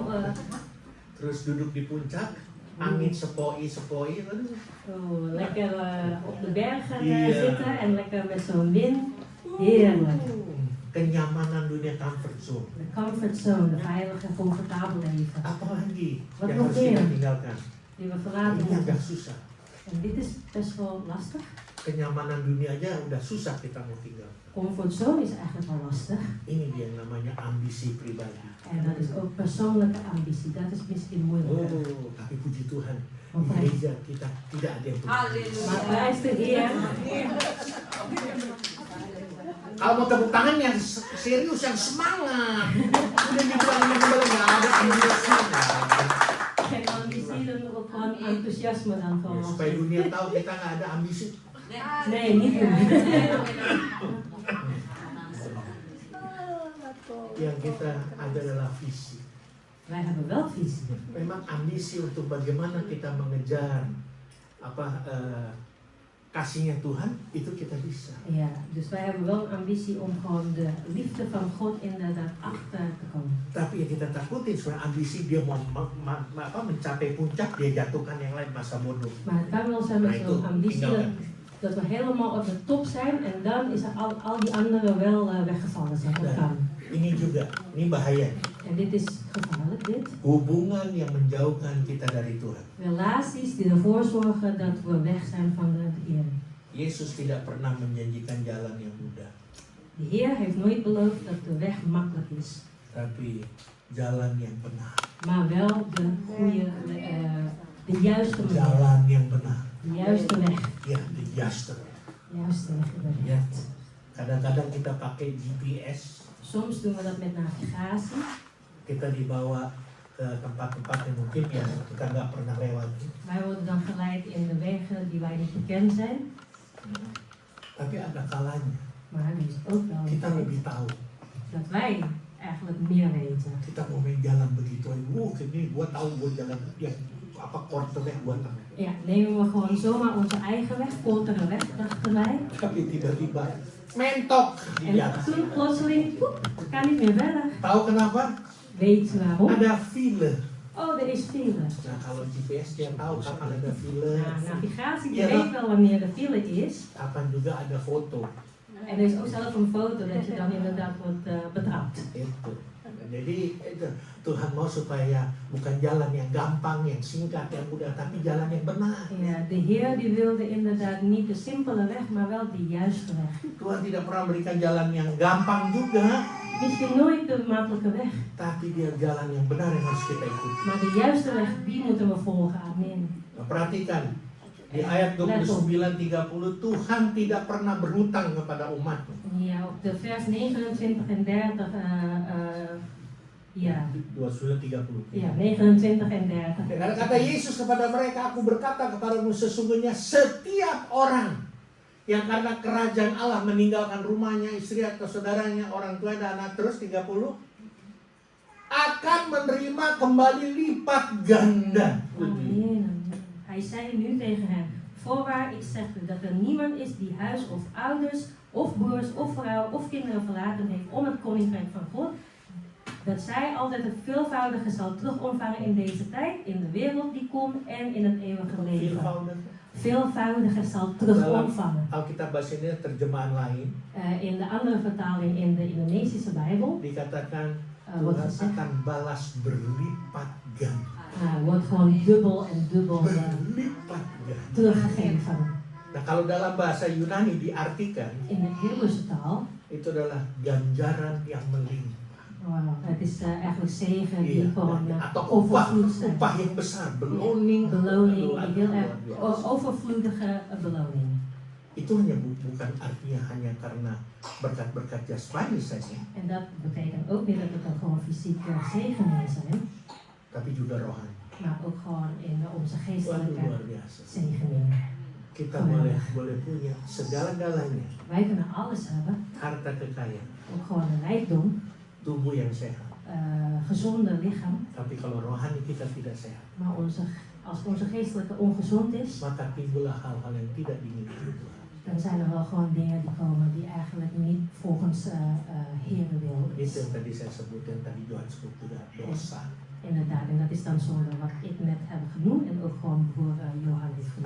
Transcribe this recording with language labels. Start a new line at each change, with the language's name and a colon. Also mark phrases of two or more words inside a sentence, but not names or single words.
Indonesian: Terus duduk di puncak, angin sepoi-sepoi.
Dutch: Lekker op de bergen
Indonesian: Iya.
Dutch: zitten en lekker met zo'n wind. Heerlijk.
Indonesian: Kenyamanan dunia
English: comfort zone.
Dutch: De
English: comfort zone,
Dutch: de veilige, comfortabel leven.
Indonesian: Apalagi
Dutch: Wat
Indonesian: yang
Dutch: nog
Indonesian: harus kita
Dutch: meer?
Indonesian: tinggalkan.
Dutch: Die we verlaten
Indonesian: Ini agak
Dutch: moeten.
Indonesian: susah.
Dutch: En dit is best wel lastig.
Indonesian: Kenyamanan dunia aja udah susah kita mau tinggal.
Dutch: Comfortzone is eigenlijk wel lastig.
Indonesian: Ini dia yang namanya ambisi pribadi.
Dutch: En dat is ook persoonlijke ambitie. Dat is misschien moeilijker.
Indonesian: Oh, tapi puji Tuhan, di
Dutch: Want hij-
Indonesian: gereja kita tidak ada yang begitu.
Dutch: Maar prijs de Heer.
Indonesian: Kalau mau tepuk tangan yang serius, yang semangat. Udah dibilangin kembali nggak ada ambisi.
Dutch: Geen ambitie, dan ook gewoon enthousiasme dan
Indonesian: Ya,
Dutch: gewoon.
Indonesian: supaya dunia tahu kita nggak ada ambisi.
Dutch: Nee, niet doen.
Indonesian: Yang kita ada adalah visi.
Dutch: Wij hebben wel visie.
Indonesian: Memang ambisi untuk bagaimana kita mengejar kasihnya Tuhan itu kita bisa.
Dutch: Ja, dus wij hebben wel een ambitie om gewoon de liefde van God inderdaad achter te komen.
Indonesian: Tapi yang kita takutin sebenarnya ambisi dia mau mencapai puncak, dia jatuhkan yang lain, masa bodoh.
Dutch: Maar het kan wel zijn met
Indonesian: Nah, itu
Dutch: zo'n ambitie
Indonesian: tinggalkan.
Dutch: dat we helemaal op de top zijn en dan is er al die anderen wel weggevallen zijn. Dat kan.
Indonesian: Ini juga, ini bahaya.
Dutch: En dit is gevaarlijk, dit.
Indonesian: Hubungan yang menjauhkan kita dari Tuhan.
Dutch: Relaties die ervoor zorgen dat we weg zijn van de Heer.
Indonesian: Yesus tidak pernah menjanjikan jalan yang mudah,
Dutch: De Heer heeft nooit beloofd dat de weg makkelijk is.
Indonesian: tapi jalan yang benar.
Dutch: Maar wel de goede, de juiste manier.
Indonesian: Jalan yang benar.
Dutch: De juiste weg. Ya, the juster. De juiste weg
Indonesian: Ya.
Dutch: inderdaad.
Indonesian: Kadang-kadang kita pakai GPS,
Dutch: Soms doen we dat met navigatie.
Indonesian: kita dibawa ke tempat-tempat yang mungkin ya kita nggak pernah lewati.
Dutch: Wij worden dan geleid in de wegen die wij niet bekend zijn.
Indonesian: Tapi ada kalanya
Dutch: Maar er is ook wel een
Indonesian: kita
Dutch: tijd
Indonesian: lebih tahu.
Dutch: dat wij eigenlijk meer weten.
Indonesian: Kita mau main jalan begitu aja. Ini gua tahu gua jalan ya korternya gua tahu.
Dutch: Ja, nemen we gewoon zomaar onze eigen weg, kortere weg, dachten wij.
Indonesian: Tapi tiba-tiba mentok di
Dutch: En
Indonesian: atas.
Dutch: toen plotseling, poep, kan niet meer verder.
Indonesian: Tahu kenapa?
Dutch: Weet je waarom?
Indonesian: Ada file.
Dutch: Oh, er is file.
Indonesian: Nah kalau GPS dia tahu kapan ada file,
Dutch: Ja, navigatie die Ja, weet wel wanneer de file is.
Indonesian: kapan juga ada foto.
Dutch: En er is ook zelf een foto dat je dan inderdaad wordt betrapt.
Indonesian: Itu. Jadi itu Tuhan mau supaya bukan jalan yang gampang, yang singkat, yang mudah, tapi jalan yang benar.
Dutch: Ja, de Heer die wilde inderdaad niet de simpele weg, maar wel de juiste weg.
Indonesian: Tuhan tidak pernah berikan jalan yang gampang juga,
Dutch: Misschien nooit de makkelijke weg,
Indonesian: tapi dia jalan yang benar yang harus kita ikuti.
Dutch: maar de juiste weg, die moeten we volgen.
Indonesian: Amen. Nah, perhatikan di ayat 29-30 Tuhan tidak pernah berhutang kepada umatnya.
Dutch: Ja, op de vers 29 en 30, ja,
Indonesian: 29-30.
Dutch: ja, 29 en 30.
Indonesian: Karena kata Yesus kepada mereka, aku berkata kepadamu sesungguhnya setiap orang yang karena kerajaan Allah meninggalkan rumahnya, istri atau saudaranya, orang tua dan anak, terus 30 akan menerima kembali lipat ganda. Amen.
Dutch: Hij zei nu tegen hen, voorwaar ik zeg u dat er niemand is die huis of ouders of broers of vrouw of kinderen verlaten heeft om het koninkrijk van God, dat zij altijd het veelvoudige zal terug ontvangen in deze tijd, in de wereld die komt en in het eeuwige leven. Veelvoudige zal terug ontvangen.
Indonesian: Alkitab bahasa Indonesia terjemahan lain
Dutch: In de andere vertaling, in de Indonesische Bijbel,
Indonesian: dikatakan
Dutch: wordt
Indonesian: Tuhan
Dutch: gezegd,
Indonesian: akan balas berlipat ganda.
Dutch: wordt gewoon dubbel en dubbel
Indonesian: Berlipat ganda.
Dutch: teruggegeven.
Indonesian: Nah, kalau dalam bahasa Yunani diartikan
Dutch: In de Hebreeuwse taal,
Indonesian: itu adalah ganjaran yang melimpah.
Dutch: het is eigenlijk zegen die
Indonesian: Iya,
Dutch: gewoon
Indonesian: atau
Dutch: overvloed zijn.
Indonesian: upah yang besar,
Dutch: beloning, Beloning, die heel
Indonesian: luar
Dutch: erg
Indonesian: biasa.
Dutch: overvloedige beloning.
Indonesian: Itu hanya bukan artinya hanya karena berkat-berkat jasmani saja,
Dutch: En dat betekent ook niet dat het dan gewoon fysieke zegeningen zijn,
Indonesian: tapi juga rohani.
Dutch: maar ook gewoon in onze
Indonesian: Waduh,
Dutch: geestelijke
Indonesian: luar biasa.
Dutch: zegeningen.
Indonesian: Kita boleh punya segala-galanya,
Dutch: Wij kunnen alles hebben,
Indonesian: harta kekayaan,
Dutch: ook gewoon een rijkdom,
Indonesian: tubuh yang sehat.
Dutch: gezonde lichaam,
Indonesian: Tapi kalau rohani kita tidak sehat,
Dutch: maar als onze geestelijke ongezond is,
Indonesian: maka timbullah hal-hal yang tidak diinginkan Tuhan.
Dutch: dan zijn er wel gewoon dingen die komen die eigenlijk niet volgens Heere wil
Indonesian: Itu
Dutch: is.
Indonesian: yang tadi saya sebut, yang tadi Johannes sebut juga dosa,
Dutch: Inderdaad, en dat is dan zonde wat ik net heb genoemd en ook gewoon voor Johan heeft genoemd.